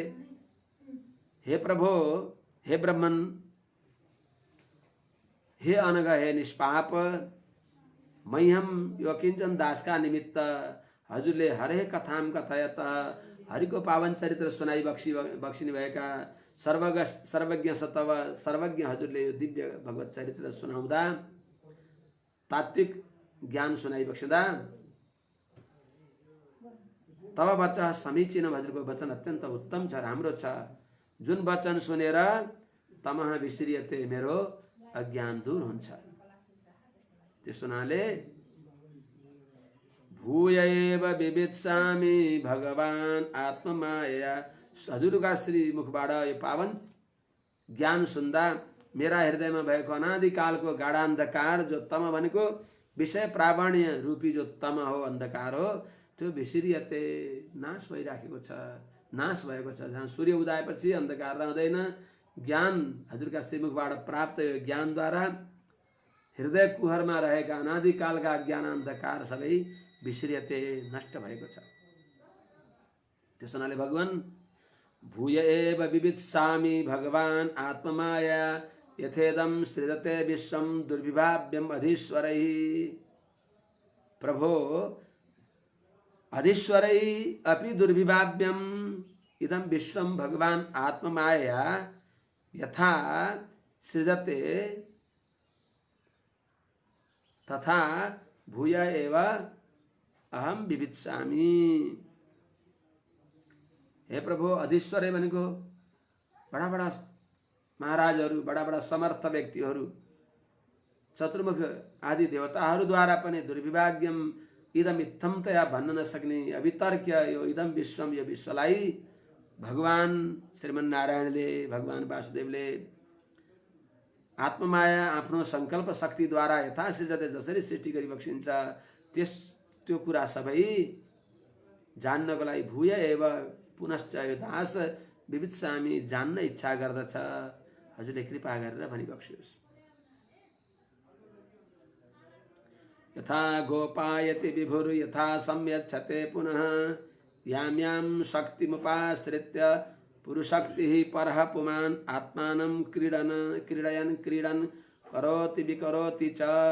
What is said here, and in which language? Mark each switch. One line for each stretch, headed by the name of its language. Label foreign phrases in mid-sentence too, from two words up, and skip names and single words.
Sanskrit: हे प्रभो, हे ब्रह्मन, हे अनघ, हे निष्पाप, मह्यम यो किंचन
Nepali: दास का निमित्त हजुरले
Sanskrit: हरे कथाम कथयत,
Nepali: हरिको पावन चरित्र सुनाई बक्सिनी भएका सर्वज्ञ सतव सर्वज्ञ हजुरले यो दिव्य भगवत चरित्र सुनाउँदा, तात्विक ज्ञान सुनाई बक्सिँदा
Sanskrit: तब वचन समीचीन,
Nepali: हजुरको वचन अत्यन्त उत्तम छ, राम्रो छ। जुन वचन सुनेर
Sanskrit: तमः विस्रियते,
Nepali: मेरो अज्ञान दूर हुन्छ। त्यस हुनाले
Sanskrit: भूय एव विवित्सामि भगवान आत्ममाया,
Nepali: हजुरका श्री मुखबाट यो पावन ज्ञान सुन्दा मेरा हृदयमा भएको अनादिकालको गाढान्धकार जो तम भनेको विषय प्रावण्य रूपी जो तम हो, अन्धकार हो, त्यो विस्रियते, नाश भइराखेको छ, नाश भएको छ। जहाँ सूर्य उदाएपछि अन्धकार रहँदैन, ज्ञान हजुरका श्रीमुखबाट प्राप्त यो ज्ञानद्वारा हृदय कुहरमा रहेका अनादिकालका ज्ञान अन्धकार सबै विस्रियते, नष्ट भएको छ। त्यस हुनाले
Sanskrit: भगवान भूय एव विवित्सामि भगवान आत्ममाया यथेदम सृजते विश्वम दुर्विभाव्यम अधीश्वरै। प्रभो, अधीश्वरै अपि दुर्विभाव्यम इदं विश्वम भगवान आत्ममाया यथा सृजते तथा भूय एव अहम विवित्सामि।
Nepali: हे प्रभु, अधीश्वरै भनेको बडा बडा महाराजहरू, बडा बडा समर्थ व्यक्तिहरू, चतुर्मुख आदि देवताहरूद्वारा पनि
Sanskrit: दुर्विभाग्यम इदम इत्थमतया
Nepali: भन्न नसक्ने अवितर्क्य यो
Sanskrit: इदम विश्वम,
Nepali: यो विश्वलाई भगवान श्रीमन्नारायणले, भगवान वासुदेवले आत्ममाया आफ्नो संकल्प शक्तिद्वारा
Sanskrit: यथा सृजते,
Nepali: जसरी सृष्टि गरिबक्सिन्छ, त्यो कुरा सबै जान्नको लागि
Sanskrit: भूय एव पुनश्च
Nepali: यो दास विवित्सामि, जान्न इच्छा गर्दछ, हजुरले कृपा गरेर भनिबक्सियोस्।
Sanskrit: यथा गोपायति विभुर यथा संयच्छते पुनः यां यां शक्तिमुपाश्रित्य पुरुषशक्तिः परः पुमान् आत्मानं क्रीडयन् क्रीडन् करोति विकरोति च।